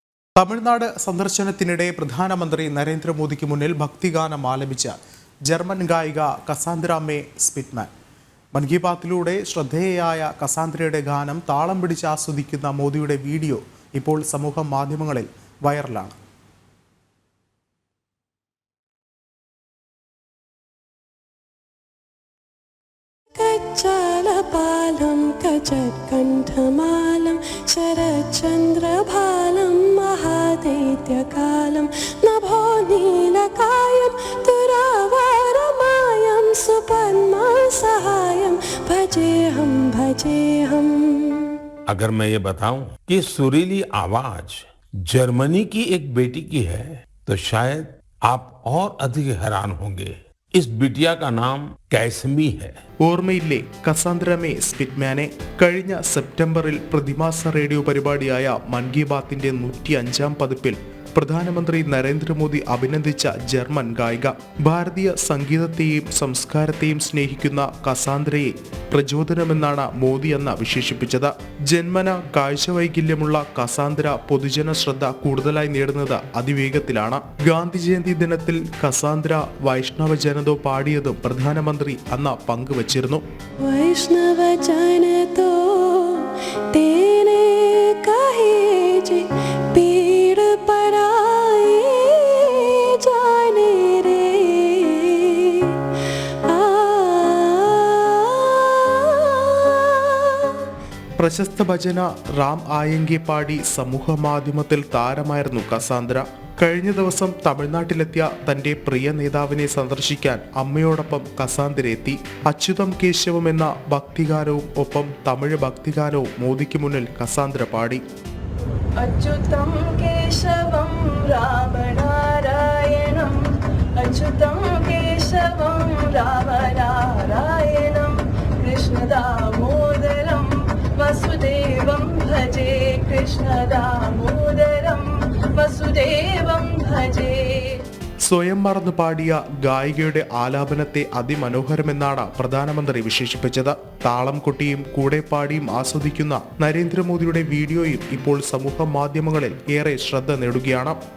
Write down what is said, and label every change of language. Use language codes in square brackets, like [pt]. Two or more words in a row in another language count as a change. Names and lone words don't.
[ml] തമിഴ്നാട് സന്ദർശനത്തിനിടെ പ്രധാനമന്ത്രി നരേന്ദ്രമോദിക്ക് മുന്നിൽ ഭക്തിഗാനം ആലപിച്ച ജർമ്മൻ ഗായിക കസാന്ദ്ര മേ സ്പിറ്റ്മാൻ. മൻ കി ബാത്തിലൂടെ ശ്രദ്ധേയയായ കസാന്ദ്രയുടെ ഗാനം താളം പിടിച്ച് ആസ്വദിക്കുന്ന മോദിയുടെ വീഡിയോ ഇപ്പോൾ സമൂഹ മാധ്യമങ്ങളിൽ വൈറലാണ്. [sa] कच्चालपालं कचत्कण्ठमालं शरच्चन्द्रभालं महादैत्यकालं नभो नीलकायं तुरावारमायं सुपद्मसहायं भजेऽहं भजेऽहम्. [hi] अगर मैं ये बताऊं कि सुरीली आवाज जर्मनी की एक बेटी की है तो शायद आप और अधिक हैरान होंगे. इस बिटिया का नाम कैसमी है. [ml] ഓർമ്മയില്ലേ കസാന്ദ്ര മേ സ്പിറ്റ്മാനെ? കഴിഞ്ഞ സെപ്റ്റംബറിൽ പ്രതിമാസ റേഡിയോ പരിപാടിയായ മൻ കി ബാത്തിന്റെ 105-ാം പതിപ്പിൽ പ്രധാനമന്ത്രി നരേന്ദ്രമോദി അഭിനന്ദിച്ച ജർമ്മൻ ഗായിക. ഭാരതീയ സംഗീതത്തെയും സംസ്കാരത്തെയും സ്നേഹിക്കുന്ന കസാന്ദ്രയെ പ്രചോദനമെന്നാണ് മോദി അന്ന് വിശേഷിപ്പിച്ചത്. ജന്മന കാഴ്ചവൈകല്യമുള്ള കസാന്ദ്ര പൊതുജന ശ്രദ്ധ കൂടുതലായി നേടുന്നത് അതിവേഗത്തിലാണ്. ഗാന്ധി ജയന്തി ദിനത്തിൽ കസാന്ദ്ര വൈഷ്ണവ ജനതോ പാടിയതും പ്രധാനമന്ത്രി അന്ന് പങ്കുവച്ചിരുന്നു. [gu] વૈષ્ણવ જન તો તેરે કહે જે પીડ પરાએ જાને રે [ml] പ്രശസ്ത ഭജന റാം ആയങ്കെ പാടി സമൂഹ മാധ്യമത്തിൽ താരമായിരുന്നു കസാന്ദ്ര. കഴിഞ്ഞ ദിവസം തമിഴ്നാട്ടിലെത്തിയ തന്റെ പ്രിയ നേതാവിനെ സന്ദർശിക്കാൻ അമ്മയോടൊപ്പം കസാന്ദ്ര എത്തി. അച്യുതം കേശവം എന്ന ഭക്തിഗാനവും ഒപ്പം തമിഴ് ഭക്തിഗാനവും മോദിക്ക് മുന്നിൽ കസാന്ദ്ര പാടി. [sa] अच्युतं केशवं रामनारायणं अच्युतं केशवं रामनारायणं कृष्णदामोदरं वसुदेवं भजे कृष्णदामोदरं वसुदेवं भजे. [ml] സ്വയം മറന്നു പാടിയ ഗായികയുടെ ആലാപനത്തെ അതിമനോഹരമെന്നാണ് പ്രധാനമന്ത്രി വിശേഷിപ്പിച്ചത്. താളം കൊട്ടിയും കൂടെ പാടിയും ആസ്വദിക്കുന്ന നരേന്ദ്രമോദിയുടെ വീഡിയോയും ഇപ്പോൾ സമൂഹ മാധ്യമങ്ങളിൽ ഏറെ ശ്രദ്ധ നേടുകയാണ്.